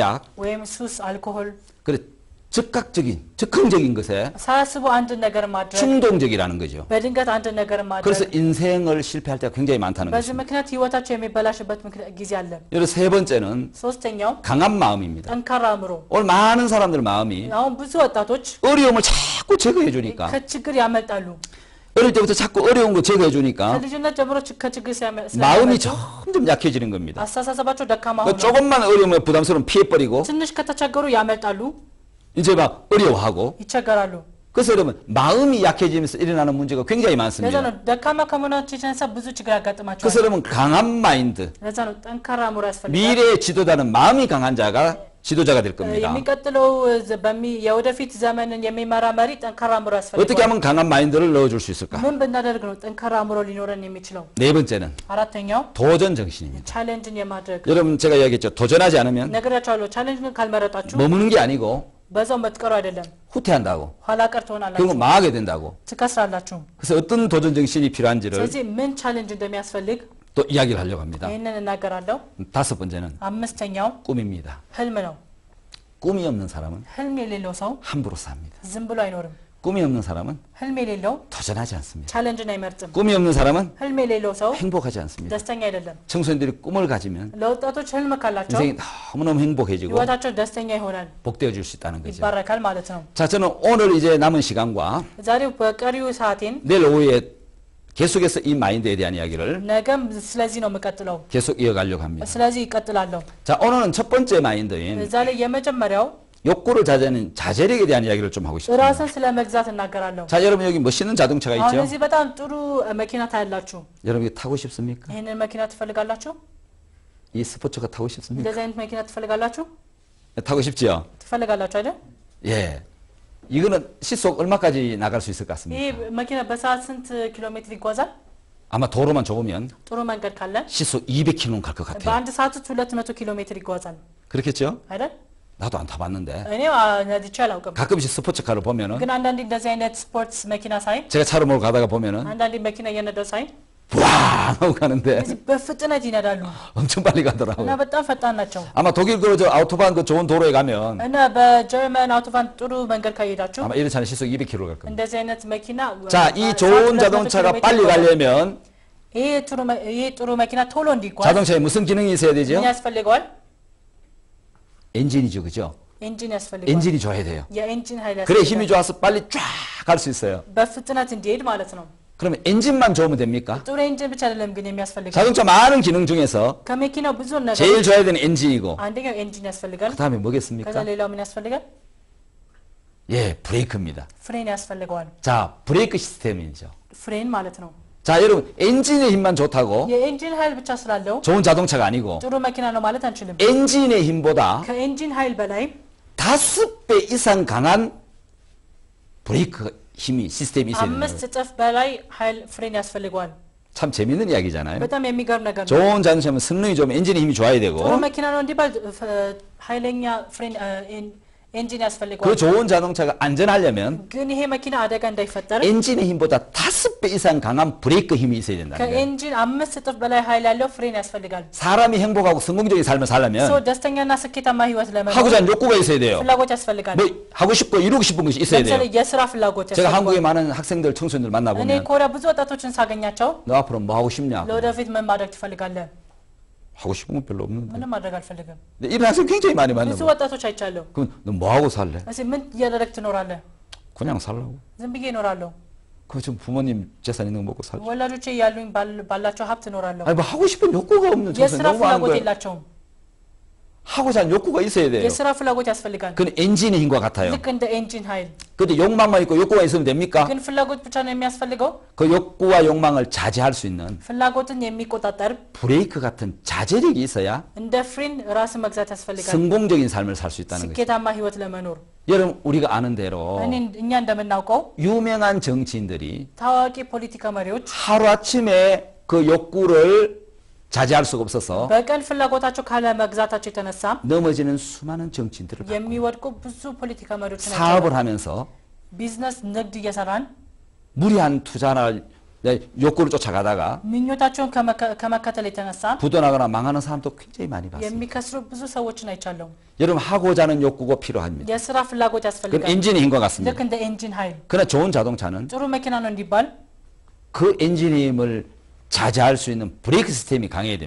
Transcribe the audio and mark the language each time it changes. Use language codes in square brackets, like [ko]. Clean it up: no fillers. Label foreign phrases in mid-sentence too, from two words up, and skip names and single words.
[am] ወይም ሱስ፣ አልኮሆል [ko] 그래 즉흥적인 것에 [am] ሳያስቡ አንድ ነገር ማድረግ [ko] 충동적이라는 거죠. [am] በድንገት አንድ ነገር [ko] 그래서 [am] ማድረግ [ko] 인생을 실패할 때가 굉장히 많다는 [am] በዚህ [ko] 것입니다. [am] ምክንያት ህይወታቸው የሚበላሽበት ጊዜ አለ። [ko] 여러분 세 번째는 [am] ሶስተኛው [ko] 강한 마음입니다. [am] ጠንካራ አእምሮ። [ko] 오늘 많은 사람들 마음이 [am] አሁን ብዙ ወጣቶች [ko] 어려움을 자꾸 제거해 주니까 [am] ከችግር ያመልጣሉ። [ko] 어릴 때부터 자꾸 어려운 거 제거해 주니까 [am] ከልጅነት ጀምሮ ከችግር [ko] 마음이 [am] ስለሚያመልጡ [ko] 점점 약해지는 겁니다. [am] አስተሳሰባቸው ደካማ [ko] 그 [am] ሆኖ [ko] 조금만 어려우면 부담스러운 피해버리고 [am] ትንሽ ከተቸገሩ ያመልጣሉ፣ [ko] 이제 막 어려워하고 [am] ይቸገራሉ። [ko] 그래서 여러분 마음이 약해지면서 일어나는 문제가 굉장히 [am] ለዛ [ko] 많습니다. [am] ነው ደካማ ከመሆናቸው የተነሳ ብዙ ችግር ያጋጥማቸዋል። [ko] 그래서 여러분 강한 마인드 [am] ለዛ ነው ጠንካራ አእምሮ ያስፈልጋል። [ko] 미래의 지도자는 마음이 강한 자가 지도자가 될 겁니다. [am] የሚቀጥለው የወደፊት ዘመንን የሚመራ መሪ ጠንካራ አእምሮ [ko] 어떻게 [am] ያስፈልጋል። [ko] 하면 강한 마인드를 넣어줄 수 있을까? [am] ምን ብናደርግ ነው ጠንካራ አእምሮ ሊኖረን የሚችለው? [ko] 네 번째는 [am] አራተኛው [ko] 도전 정신입니다. [am] ቻሌንጅን የማድረግ [ko] 여러분 제가 이야기했죠. 도전하지 않으면 [am] ነገራቸዋለሁ። ቻሌንጅን ካልመረጣችሁ [ko] 머무는 게 아니고 [am] በዛው መጥቀሩ አይደለም፣ [ko] 후퇴한다고 [am] ኋላ ቀር [ko] 그리고 [am] ትሆናላችሁ፣ [ko] 망하게 된다고. [am] ትከስራላችሁ። [ko] 그래서 어떤 도전 정신이 필요한지를 [am] ስለዚህ ምን ቻሌንጅ እንደሚያስፈልግ [ko] 또 이야기를 하려고 합니다. [am] ይህንን እናገራለሁ። [ko] 다섯 번째는 [am] አምስተኛው [ko] 꿈입니다. [am] ህልም ነው። [ko] 꿈이 없는 사람은 [am] ህልም የሌለው ሰው [ko] 함부로 삽니다. [am] ዝም ብሎ አይኖርም። [ko] 꿈이 없는 사람은 [am] ህልም የሌለው [ko] 도전하지 않습니다. [am] ቻሌንጅን አይመርጥም። [ko] 꿈이 없는 사람은 [am] ህልም የሌለው ሰው [ko] 행복하지 않습니다. [am] ደስተኛ አይደለም። [ko] 청소년들이 꿈을 가지면 [am] ለወጣቶች ህልም ካላቸው [ko] 인생이 너무너무 행복해지고 [am] ህይወታቸው ደስተኛ ይሆናል፣ [ko] 복되어질 수 있다는 거죠. [am] ይባረካል ማለት ነው። [ko] 자, 저는 오늘 이제 남은 시간과 [am] ዛሬው በቀሪው ሰዓቴን [ko] 내일 오후에 계속해서 이 마인드에 대한 이야기를 [am] ነገም ስለዚህ ነው የምቀጥለው። [ko] 계속 이어가려고 합니다. [am] ስለዚህ ይቀጥላለሁ። [ko] 자, 오늘은 첫 번째 마인드인 [am] እዛ ላይ የመጀመሪያው [ko] 욕구를 자제하는 자제력에 대한 이야기를 좀 하고 싶습니다. [am] ራስን ስለ መግዛት እናገራለሁ። [ko] 자, 여러분 여기 멋있는 자동차가 [am] አሁን [ko] 있죠? [am] እዚህ በጣም ጥሩ መኪና ታያላችሁ። [ko] 여러분 이거 타고 싶습니까? [am] ይህንን መኪና ትፈልጋላችሁ? [ko] 이 스포츠카 타고 싶습니까? [am] እንደዚህ አይነት መኪና ትፈልጋላችሁ? [ko] 타고 싶지요? [am] ትፈልጋላችሁ አይደል? [ko] 예. 이거는 시속 얼마까지 나갈 수 있을 것 [am] ይህ [ko] 같습니까? [am] መኪና በሰዓት ስንት ኪሎ ሜትር ይጓዛል? [ko] 아마 도로만 좁으면 [am] ጥሩ መንገድ ካለ [ko] 시속 200km는 갈 것 같아요. [am] በአንድ ሰዓት ውስጥ 200 ኪሎ ሜትር ይጓዛል [ko] 그렇겠죠? [am] አይደል? [ko] 나도 안 타봤는데 [am] እኔ ነድቼ አላውቅም፣ [ko] 가끔씩 스포츠카를 보면은 [am] ግን አንዳንዴ እንደዚህ አይነት ስፖርትስ መኪና ሳይ [ko] 제가 차로 몰고 가다가 보면은 [am] አንዳንዴ መኪና እየነዳው ሳይ [ko] 와 하고 가는데 [am] እዚህ በፍጥነት ይነዳሉ [ko] 엄청 빨리 [am] እና [ko] 가더라고요. [am] በጣም ፈጣን ናቸው። [ko] 아마 독일 그 아우토반 그 좋은 도로에 가면 [am] እና በጀርመን አውቶባን ጥሩ መንገድ ካሄዳችሁ [ko] 아마 이런 차는 시속 200km 갈 겁니다. [am] እንደዚህ አይነት መኪና [ko] 자, 이 좋은 자동차가 빨리 가려면 [am] ይህ ጥሩ መኪና ቶሎ እንዲጓዝ [ko] 자동차에 무슨 기능이 있어야 되죠? [am] ምን ያስፈልገዋል? [ko] 엔진이죠, 그죠? [am] ኤንጂን ያስፈልገዋል። [ko] 엔진이 좋아야 돼요. [am] የኤንጂን ኃይል [ko] 그래 힘이 [am] ያስፈልጋል፣ [ko] 좋아서 빨리 쫙 갈 수 있어요. [am] በፍጥነት እንዲሄድ ማለት ነው። [ko] 그러면 엔진만 좋으면 됩니까? [am] ጥሩ ኤንጂን ብቻ አይደለም ግን የሚያስፈልገው [ko] 자동차 많은 기능 중에서 [am] ከመኪናው ብዙ ነገር [ko] 제일 좋아야 되는 엔진이고 [am] አንደኛው ኤንጂን ያስፈልጋል። [ko] 그 다음에 [am] ከዛ [ko] 뭐겠습니까? [am] ሌላው ምን ያስፈልጋል? [ko] 예, 브레이크입니다. [am] ፍሬን ያስፈልገዋል። [ko] 자, 브레이크 시스템이죠. [am] ፍሬን ማለት ነው። [ko] 자, 여러분 엔진의 힘만 좋다고 [am] የኤንጂን ኃይል ብቻ ስላለው [ko] 좋은 자동차가 아니고 [am] ጥሩ መኪና ነው ማለት አንችልም። [ko] 엔진의 힘보다 [am] ከኤንጂን ኃይል በላይ [ko] 5배 이상 강한 브레이크 힘이 시스템이 있어야 되는 [am] 5 [ko] 거예요. [am] እጥፍ በላይ ኃይል ፍሬን ያስፈልገዋል። [ko] 참 재밌는 이야기잖아요. [am] በጣም የሚገርም ነገር ነው። [ko] 좋은 자동차면 성능이 좀 엔진의 힘이 좋아야 되고 [am] ጥሩ መኪና ነው እንዲባል ኃይለኛ ፍሬን 엔ጂን [ko] 그 [am] ያስፈልገዋል። [ko] 좋은 자동차가 안전하려면 [am] ግን ይሄ መኪና አደጋ እንዳይፈጠር [ko] 엔진의 힘보다 5배 이상 강한 브레이크 힘이 있어야 된다는 거예요. [am] ከኤንጂን 5 እጥፍ በላይ ኃይል ያለው ፍሬን ያስፈልጋል። [ko] 사람이 행복하고 성공적인 삶을 [am] ሶ [ko] 살려면 [am] ደስተኛና ስኬታማ ህይወት ለመኖር [ko] 하고자 하는 욕구가 있어야 돼요. [am] ፍላጎት ያስፈልጋል። [ko] 뭐 하고 싶고 이루고 싶은 것이 있어야 [am] ለምሳሌ [ko] 돼요. [am] የስራ ፍላጎት [ko] 제가 [am] ያስፈልጋል። [ko] 한국의 많은 학생들, 청소년들 [am] እኔ [ko] 만나보면 [am] ኮሪያ ብዙ ወጣቶችን ሳገኛቸው [ko] 너 앞으로 뭐 하고 싶냐? [am] ለወደፊት ምን ማድረግ ትፈልጋለህ? [ko] 하고 싶은 건 별로 없는데. [am] ምንም ማድረግ አልፈልግም። [ko] 근데 이런 학생 굉장히 많이 [am] ብዙ [ko] 만나요. [am] ወጣቶች አይቻለሁ። [ko] 그럼 너 뭐 하고 살래? [am] እሺ ምን እያደረግህ ትኖራለህ? [ko] 그냥 살라고. [am] ዝም ብዬ እኖራለሁ። [ko] 그 좀 부모님 재산 있는 거 먹고 살지. [am] ወላጆቼ ያሉኝ ባላቸው ሀብት እኖራለሁ። [ko] 아니 뭐 하고 싶은 욕구가 없는 청소년 [am] የስራ [ko] 너무 많은 [am] ፍላጎት [ko] 거예요. [am] የላቸውም። [ko] 하고자 하는 욕구가 있어야 돼요. [am] የስራ ፍላጎት ያስፈልጋል። [ko] 그건 엔진의 힘과 같아요. [am] ልክ እንደ ኤንጂን ኃይል። [ko] 근데 욕망만 있고 욕구가 있으면 됩니까? [am] ግን ፍላጎት ብቻ ነው የሚያስፈልገው? [ko] 그 욕구와 욕망을 자제할 수 있는 [am] ፍላጎትን የሚቆጣጠር [ko] 브레이크 같은 자제력이 있어야 [am] እንደ ፍሬን ራስን መግዛት ያስፈልጋል። [ko] 성공적인 삶을 살 수 있다는 거죠. [am] ስኬታማ ህይወት ለመኖር [ko] 여러분 우리가 아는 대로 [am] እኛ እንደምናውቀው [ko] 유명한 정치인들이 [am] ታዋቂ ፖለቲካ መሪዎች [ko] 하루아침에 그 욕구를 자제할 수가 없어서 [am] በቀን ፍላጎታቸው ካለ መግዛታቸው የተነሳ [ko] 넘어지는 수많은 정치인들을 봤고 [am] የሚወድቁ ብዙ ፖለቲካ መሪዎችን [ko] 사업을 하면서 [am] ቢዝነስ ንግድ እየሰራን [ko] 무리한 투자나 욕구를 쫓아가다가 [am] ምኞታቸውን ከመከተል የተነሳ [ko] 부도나거나 망하는 사람도 굉장히 많이 봤습니다. [am] የሚከስሩ ብዙ ሰዎችን አይቻለሁ። [ko] 여러분 하고자 하는 욕구가 필요합니다. [am] የስራ ፍላጎት [ko] 그건 [am] ያስፈልጋል። [ko] 엔진의 힘과 같습니다. [am] ልክ እንደ ኤንጂን ኃይል [ko] 그러나 좋은 자동차는 [am] ጥሩ መኪና ነው እንዲባል [ko] 그 엔진의 힘을 자제할 수 있는 브레이크 시스템이 강해야 됩니다.